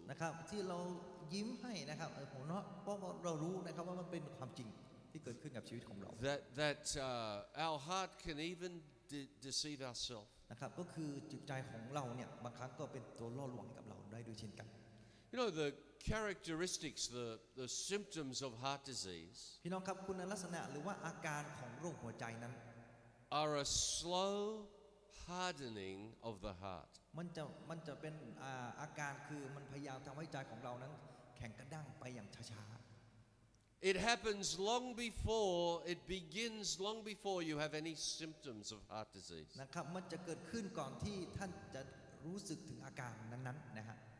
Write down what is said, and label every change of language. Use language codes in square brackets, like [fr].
[th] นะครับที่เรายิ้มให้นะครับผมเนาะเพราะว่าเรารู้นะครับว่ามันเป็นความจริงที่เกิดขึ้นกับชีวิตของเรา [en] That our heart can even deceive ourselves. [th] นะครับก็คือจิตใจของเราเนี่ยบางครั้งก็เป็นตัวล่อลวงให้กับเราได้ด้วยเช่นกัน [en] You know, the characteristics, the symptoms of heart disease [th] พี่น้องครับคุณลักษณะหรือว่าอาการของโรคหัวใจนั้น [en] are a slow hardening of the heart. [th] มันจะเป็นอาการคือมันพยายามทำให้ใจของเรานั้นแข็งกระด้างไปอย่างช้า [en] It happens long before, it begins long before you have any symptoms of heart disease. [th] นะครับมันจะเกิดขึ้นก่อนที่ท่านจะรู้สึกถึงอาการนั้นๆนะฮะ